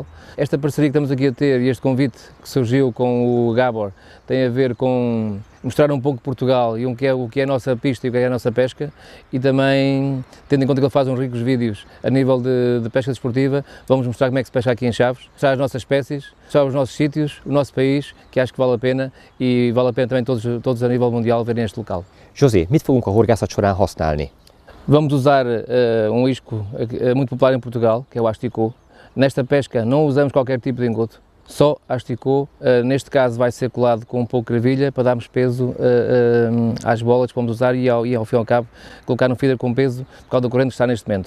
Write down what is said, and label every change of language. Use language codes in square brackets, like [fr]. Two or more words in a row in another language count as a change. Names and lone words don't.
[pt] Esta parceria que estamos aqui a ter e este convite que surgiu com o Gábor tem a ver com mostrar pouco de Portugal e o que é a nossa pista e o que é a nossa pesca, e também, tendo em conta que ele faz ricos vídeos a nível de pesca desportiva, vamos mostrar como é que se pesca aqui em Chaves, mostrar as nossas espécies, mostrar os nossos sítios, o nosso país, que acho que vale a pena, e vale a pena também todos a nível mundial verem este local. [hu] José, mit fogunk a horgászat során használni? [pt] Vamos usar isco muito popular em Portugal, que é o asticô. Nesta pesca não usamos qualquer tipo de engodo, só asticô. Neste caso vai ser colado com pouco de gravilha para darmos peso às bolas que vamos usar e ao fim e ao cabo colocar no feeder com peso por causa da corrente que está neste momento.